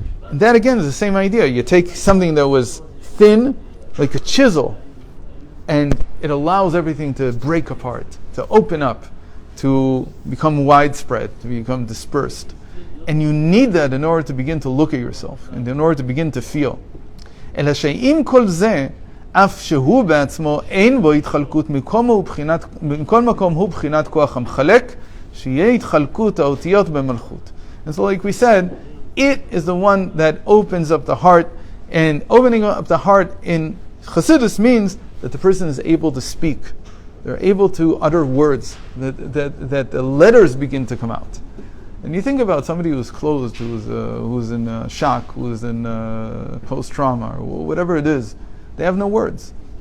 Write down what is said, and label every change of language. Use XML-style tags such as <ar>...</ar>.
<en>And that again is the same idea. You take something that was thin, like a chisel, and it allows everything to break apart, to open up, to become widespread, to become dispersed. And you need that in order to begin to look at yourself, and in order to begin to feel.</en> <he>אלא שאם כל זה, אף שהוא בעצמו אין בו התחלקות מכל מקום הוא בחינת כוח המחלק, שיהיה התחלקות האותיות במלכות.</he> <en>And so like we said, it is the one that opens up the heart, and opening up the heart in Chassidus means that the person is able to speak. They're able to utter words, that the letters begin to come out. And you think about somebody who's closed, who's in shock, who's in post-trauma, or whatever it is, they have no words.</en>